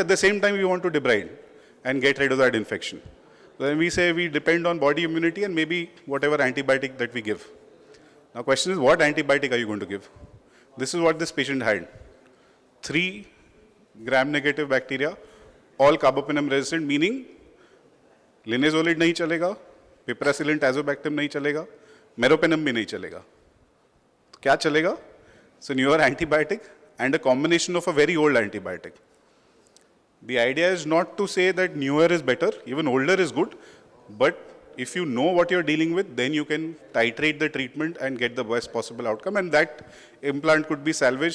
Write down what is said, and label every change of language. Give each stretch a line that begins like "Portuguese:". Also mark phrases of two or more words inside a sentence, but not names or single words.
English: At the same time, we want to debride and get rid of that infection. Then we say we depend on body immunity and maybe whatever antibiotic that we give. Now question is, what antibiotic are you going to give? This is what this patient had. 3 gram-negative bacteria, all carbapenem resistant, meaning linezolid
Hindi: नहीं चलेगा,
English: piperacillin tazobactam
Hindi: नहीं चलेगा,
English: meropenem
Hindi: भी नहीं चलेगा. सो क्या चलेगा?
English: It's a newer antibiotic and a combination of a very old antibiotic. The idea is not to say that newer is better, even older is good, but if you know what you're dealing with, then you can titrate the treatment and get the best possible outcome, and that implant could be salvaged.